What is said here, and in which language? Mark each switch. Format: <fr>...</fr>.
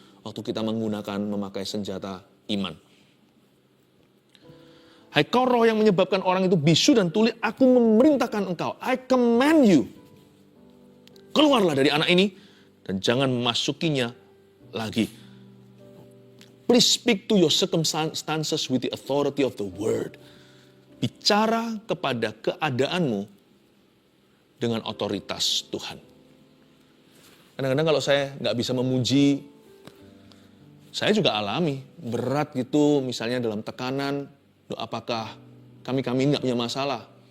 <id>Waktu kita memakai senjata iman. Hai kau roh yang menyebabkan orang itu bisu dan tuli, aku memerintahkan engkau.</id> <en>I command you.</en> <id>Keluarlah dari anak ini dan jangan memasukinya lagi.</id> <en>Please speak to your circumstances with the authority of the word.</en> <id>Bicara kepada keadaanmu dengan otoritas Tuhan. Kadang-kadang kalau saya nggak bisa memuji, saya juga alami berat gitu, misalnya dalam tekanan. Apakah kami nggak punya masalah?</id>